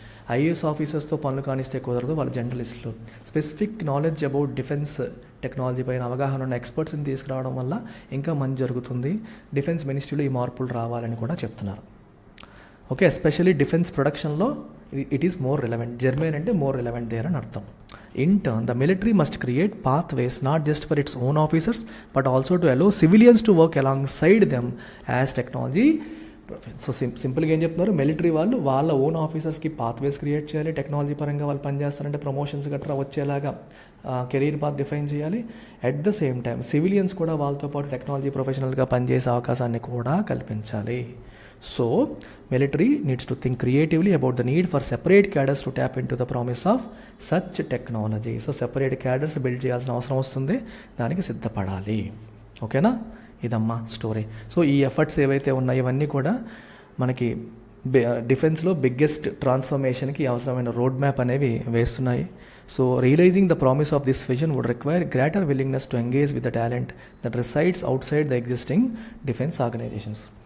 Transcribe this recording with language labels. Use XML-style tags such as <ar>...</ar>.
<te>IAS ఆఫీసర్స్తో పనులు కానిస్తే కుదరదు, వాళ్ళు జర్నలిస్టులు. Specific knowledge about defence technology పైన అవగాహన ఉన్న ఎక్స్పర్ట్స్ని తీసుకురావడం వల్ల ఇంకా మంచి జరుగుతుంది. డిఫెన్స్ మినిస్ట్రీలో ఈ మార్పులు రావాలని కూడా చెప్తున్నారు. ఓకే, ఎస్పెషల్లీ డిఫెన్స్ ప్రొడక్షన్లో</te> <en>It is more relevant.</en> <te>German అంటే</te> <en>more relevant there</en> <te>అని అర్థం.</te> <en>In turn, the military must create pathways not just for its own officers but also to allow civilians to work alongside them as technology.</en> <te>So సింపుల్గా ఏం చెప్తున్నారు? Military వాళ్ళు వాళ్ళ own ఆఫీసర్స్కి pathways create చేయాలి. Technology పరంగా వాళ్ళు పనిచేస్తారంటే ప్రమోషన్స్ గట్రా వచ్చేలాగా కెరీర్ పాత్ డిఫైన్ చేయాలి.</te> <en>at the same time</en> <te>civilians కూడా వాళ్ళతో పాటు టెక్నాలజీ ప్రొఫెషనల్గా పనిచేసే అవకాశాన్ని కూడా కల్పించాలి.</te> <en>So, military needs to think creatively about the need for separate cadres to tap into the promise of such technology. So, separate cadres build</en> <te>చేయాల్సిన అవసరం వస్తుంది, దానికి సిద్ధపడాలి. ఓకేనా? ఇదమ్మా స్టోరీ. సో ఈ ఎఫర్ట్స్ ఏవైతే ఉన్నాయో ఇవన్నీ కూడా మనకి డిఫెన్స్లో బిగ్గెస్ట్ ట్రాన్స్ఫర్మేషన్కి అవసరమైన రోడ్ మ్యాప్ అనేవి వేస్తున్నాయి.</te> <en>So realising the promise of this vision would require greater willingness to engage with the talent that resides outside the existing defence organisations.</en>